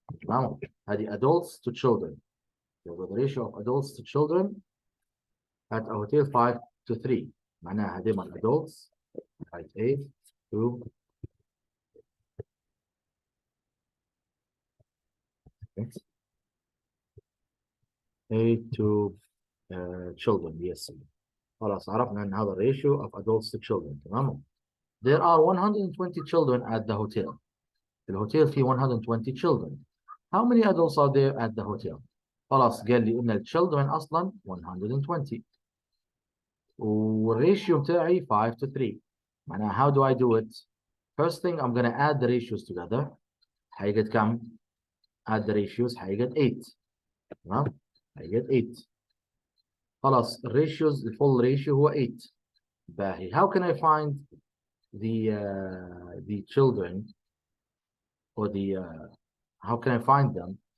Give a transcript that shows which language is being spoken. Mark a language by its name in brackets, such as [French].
[English] Now, [Arabic] هذه [English] adults to children. So the ratio of adults to children at a hotel 5 to 3. [Arabic] معناها هذول [English] adults, right, 8 to 8 to children, yes. [Arabic] خلاص عرفنا ان هذا الريشيو [English] of adults to children. [Arabic] تمام. [English] There are 120 children at the hotel. [Arabic] الهوتيل فيه 120 children. [English] How many adults are there at the hotel? [Arabic] خلاص قال لي ان children اصلا 120 والريشيو بتاعي 5 to 3. معناها [English] how do I do it? First thing I'm gonna add the ratios together. [Arabic] هيجد كم؟ [English] add the ratios [Arabic] هيجد 8. تمام؟ هيجد 8. خلاص الريشيوز الفول ريشيو هو 8. باهي. [English] How can I find the children or the how can I find them?